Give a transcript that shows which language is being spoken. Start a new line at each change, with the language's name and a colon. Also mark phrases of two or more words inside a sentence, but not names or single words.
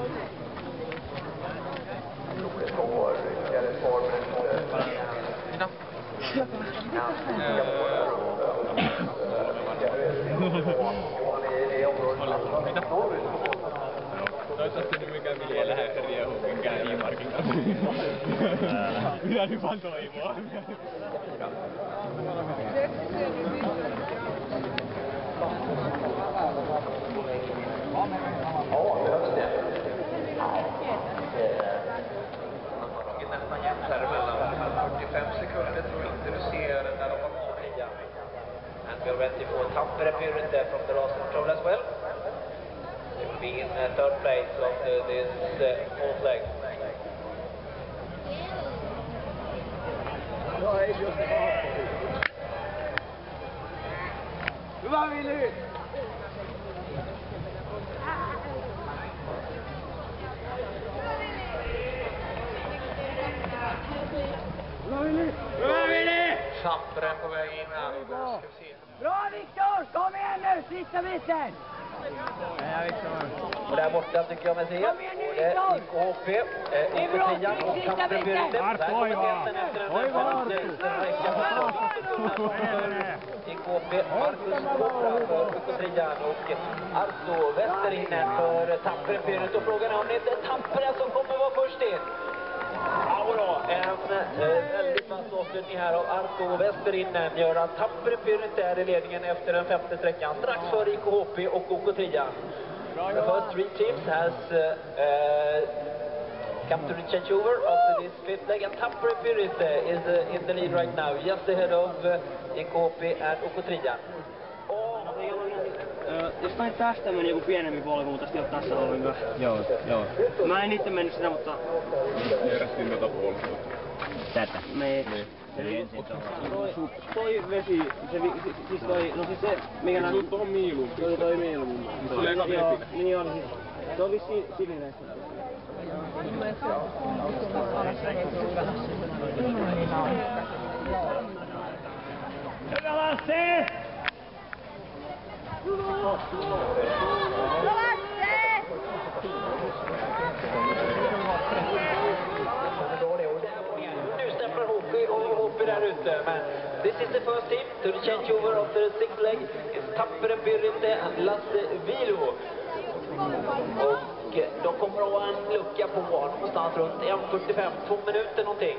Finnish: Mitä? Mitä? Toivottavasti nyt mikään Vilje lähde riehuun minkään I-markin kanssa. Mitä nyt vaan toivoa?
Swedish: Nästan jämfärmellä 45 sekunder tror jag inte du ser när de var på nia.
English: And we're ready for Tampere period there from the last control as well. It will be in third place of this fourth leg.
Finnish: Hyvä Vili! Hyvä Vili!
Swedish: Tampere på väg in här. Bra Viktor! Kom igen nu! Sista biten! Och där borta tycker jag mig se. IKHP, IK10 och Tampere-Pyrite. IKHP, Marcus Kopra för IK10 och Arto Westerinne för Tampere-Pyrite. Och frågan är om det inte är Tampere som kommer vara först in. Ja, en väldigt vass avslutning här av Arto Westerinne gör att Tampere-Pyrite är i ledningen efter den femte sträckan. Strax för IKHP och OK10.
English: The first three teams has come to the changeover after this fifth leg, and Tampere-Pyrite is in the lead right now, just ahead of IKHP and OK10.
Finnish: Jostain tästä meni joku pienempi polku, mutta sitten ei ole tässä ollenkaan. Joo. Mä en itse mennyt sitä, mutta... Järjestin tätä polkua. Tätä. Me... Eli ensin Toi vesi, siis toi, no siis se, mikä nää... Tuohon miiluun. Toi miiluun. Se oli eka Joo, vesi. niin on siis. Se on vissiin sininen. Hyvä Lassi!
Swedish: Nu stämplar Hopi där ute, men
English: this is the first team to the changeover of the sixth leg. It's Tampere-Pyrite and Lasse Vilo.
Swedish: Och de kommer att ha en lucka på någonstans runt 1:45, 2 minuter någonting.